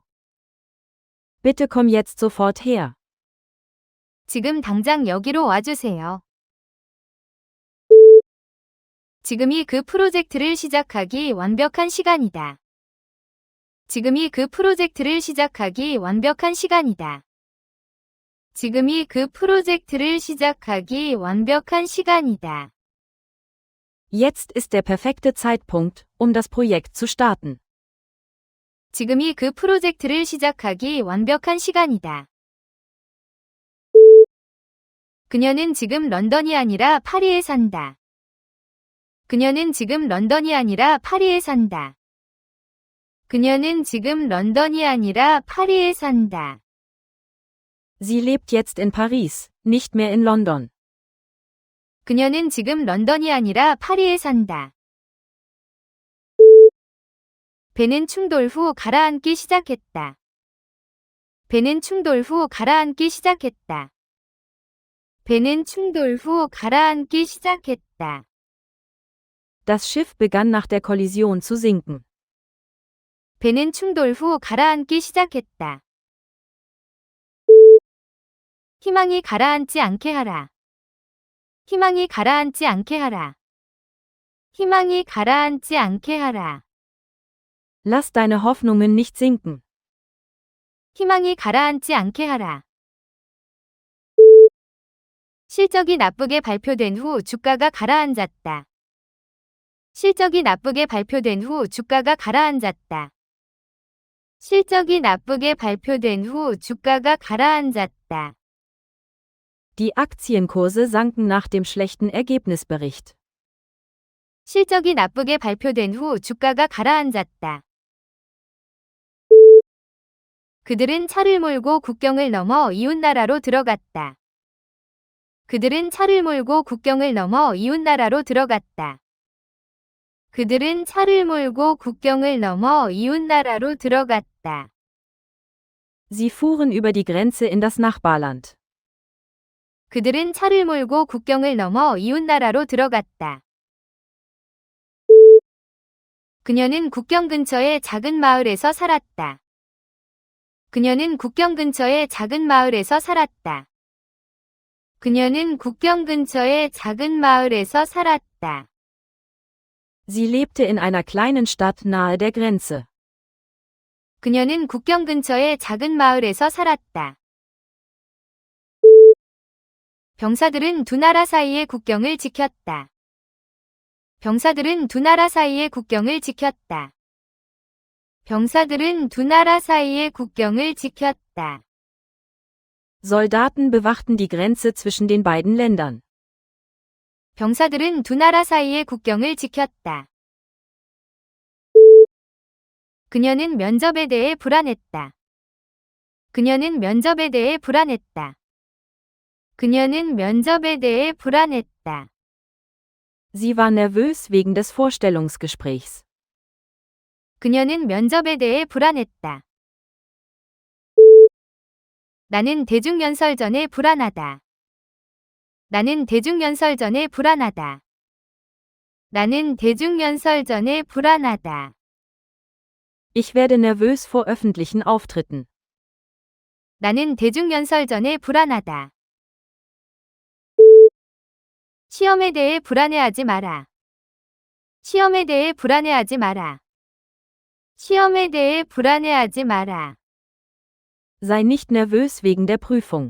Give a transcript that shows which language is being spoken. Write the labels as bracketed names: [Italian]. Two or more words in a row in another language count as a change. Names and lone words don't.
[German] Bitte komm jetzt sofort her. [Korean] 지금 당장 여기로 와주세요. 지금이 그 프로젝트를 시작하기 완벽한 시간이다. 지금이 그 프로젝트를 시작하기 완벽한 시간이다. 지금이 그 프로젝트를 시작하기 완벽한 시간이다. [German] Jetzt ist der perfekte Zeitpunkt, um das Projekt zu starten. [Korean] 지금이 그 프로젝트를 시작하기 완벽한 시간이다. 그녀는 지금 런던이 아니라 파리에 산다. 그녀는 지금 런던이 아니라 파리에 산다. 그녀는 지금 런던이 아니라 파리에 산다. [German] Sie lebt jetzt in Paris, nicht mehr in London. [Korean] 그녀는 지금 런던이 아니라 파리에 산다. 배는 충돌 후 가라앉기 시작했다. 배는 충돌 후 가라앉기 시작했다. 배는 충돌 후 가라앉기 시작했다. [German] Das Schiff begann nach der Kollision zu sinken. [Korean] 배는 충돌 후 가라앉기 시작했다. 희망이 가라앉지 않게 하라. 희망이 가라앉지 않게 하라. 희망이 가라앉지 않게 하라. [German] Lass deine Hoffnungen nicht sinken. [Korean] 희망이 가라앉지 않게 하라. 실적이 나쁘게 발표된 후 주가가 가라앉았다. 실적이 나쁘게 발표된 후 주가가 가라앉았다. 실적이 나쁘게 발표된 후 주가가 가라앉았다. [German] Die Aktienkurse sanken nach dem schlechten Ergebnisbericht. [Korean] 실적이 나쁘게 발표된 후 주가가 가라앉았다. 그들은 차를 몰고 국경을 넘어 이웃나라로 들어갔다. 그들은 차를 몰고 국경을 넘어 이웃나라로 들어갔다. 그들은 차를 몰고 국경을 넘어 이웃나라로 들어갔다. [German] Sie fuhren über die Grenze in das Nachbarland. [Korean] 그들은 차를 몰고 국경을 넘어 이웃나라로 들어갔다. 그녀는 국경 근처의 작은 마을에서 살았다. 그녀는 국경 근처의 작은 마을에서 살았다. 그녀는 국경 근처의 작은 마을에서 살았다. [German] Sie lebte in einer kleinen Stadt nahe der Grenze. [Korean] 그녀는 국경 근처의 작은 마을에서 살았다. 병사들은 두 나라 사이의 국경을 지켰다. 병사들은 두 나라 사이의 국경을 지켰다. 병사들은 두 나라 사이의 국경을 지켰다. [German] Soldaten bewachten die Grenze zwischen den beiden Ländern. [Korean] 병사들은 두 나라 사이의 국경을 지켰다. 그녀는 면접에 대해 불안했다. 그녀는 면접에 대해 불안했다. 그녀는 면접에 대해 불안했다. [German] Sie war nervös wegen des Vorstellungsgesprächs. [Korean] 그녀는 면접에 대해 불안했다. 나는 대중연설 전에 불안하다. 나는 대중연설 전에 불안하다. 나는 대중연설 전에 불안하다. [German] Ich werde nervös vor öffentlichen Auftritten. [Korean] 나는 대중연설 전에 불안하다. 시험에 대해 불안해하지 마라. 시험에 대해 불안해하지 마라. 시험에 대해 불안해하지 마라. [German] Sei nicht nervös wegen der Prüfung.